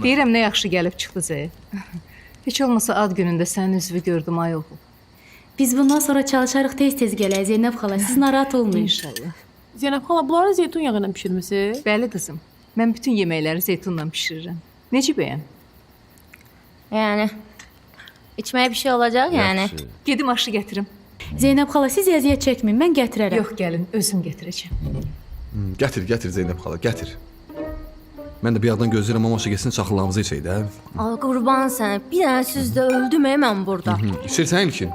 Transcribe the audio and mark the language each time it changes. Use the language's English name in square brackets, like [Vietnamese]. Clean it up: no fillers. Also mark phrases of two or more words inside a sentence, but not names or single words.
[Azerbaijani] Deyirəm nə yaxşı gəlib çıxdı Zey. Heç olmasa ad günündə sənin üzvü gördüm ay oğul. Biz bundan sonra çalışarıq tez-tez gələk Zeynəb xala, siz narahat olmayın. İnşallah. Zeynəb xala, bunları zeytun yağı ilə bişirmisiniz? Bəli qızım. Mən bütün yeməkləri zeytunla bişirirəm. Necə bəyən? [Turkish] Yani içmeye bir şey olacak yani. [Azerbaijani] Yaxşı. Gedim aşı gətirim. Zeynəb xala, siz əziyyət çəkməyin, mən gətirərəm. Yox, gəlin, özüm gətirəcəm. Gətir Zeynəb xala, gətir. Mən də bir yandan gözləyirəm amma şəkəsini çaxılamızı içək də. Al qurban sən. Bir dənə süzdə öldüm mən burada. İçirsən ilkin.